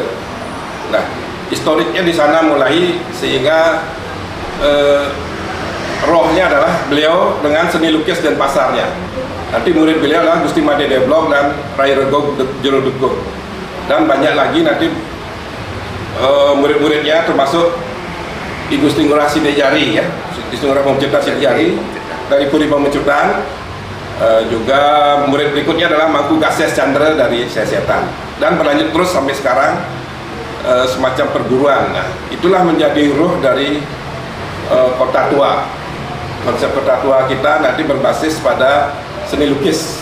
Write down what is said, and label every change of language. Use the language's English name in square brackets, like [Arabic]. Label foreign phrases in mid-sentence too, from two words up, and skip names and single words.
[Indonesian] Nah, historiknya di sana mulai, sehingga rohnya adalah beliau dengan seni lukis Denpasarnya. Nanti murid beliau adalah Gusti Made Deblok dan Rai Rego Jerodugo. Dan banyak lagi nanti murid-muridnya, termasuk I Gusti Ngurah Sidejari ya, Gusti Ngurah Pemecutan Sidejari dari Puri Pemecutan. Juga murid berikutnya adalah Mangku Gases Chandra dari Sesetan. Dan berlanjut terus sampai sekarang semacam perguruan. Nah, itulah menjadi ruh dari kota tua. Konsep kota tua kita nanti berbasis pada seni lukis.